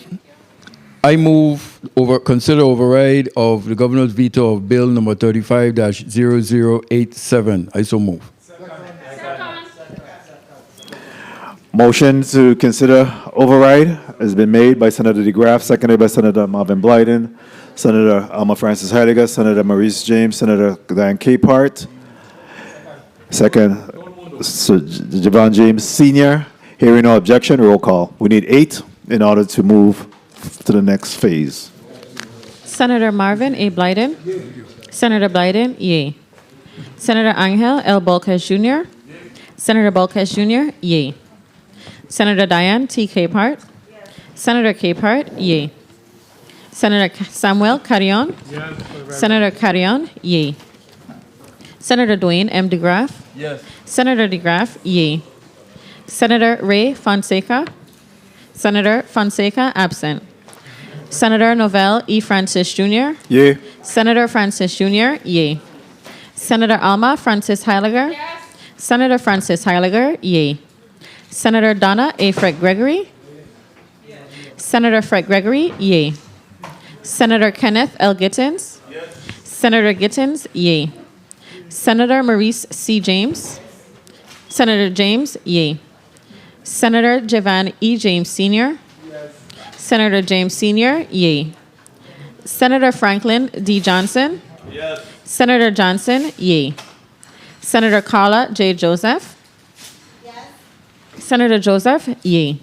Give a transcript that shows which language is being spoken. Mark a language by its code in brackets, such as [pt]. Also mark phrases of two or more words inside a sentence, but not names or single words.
[en] I move consider override of the governor's veto of bill number 35-0087. I so move. Motion to consider override has been made by Senator DeGraff, seconded by Senator Marvin Blyden, Senator Alma Francis Heidegger, Senator Maurice James, Senator Diane Capehart. Second, Javon James Sr. Hearing no objection, roll call. We need 8 in order to move to the next phase. Senator Marvin A. Blyden. Senator Blyden, yea. Senator Angel L. Bolkes Jr. Senator Bolkes Jr., yea. Senator Diane T. Capehart. Senator Capehart, yea. Senator Samuel Carrion. Senator Carrion, yea. Senator Dwayne M. DeGraff. Yes. Senator DeGraff, yea. Senator Ray Fonseca. Senator Fonseca, absent. Senator Novell E. Francis Jr. Yea. Senator Francis Jr., yea. Senator Alma Francis Heiliger. Yes. Senator Francis Heiliger, yea. Senator Donna A. Fred Gregory. Yes. Senator Fred Gregory, yea. Senator Kenneth L. Gittins. Yes. Senator Gittins, yea. Senator Maurice C. James. Senator James, yea. Senator Judge E. James Sr. Yes. Senator James Sr., yea. Senator Franklin D. Johnson. Yes. Senator Johnson, yea. Senator Carla J. Joseph. Yes. Senator Joseph, yea.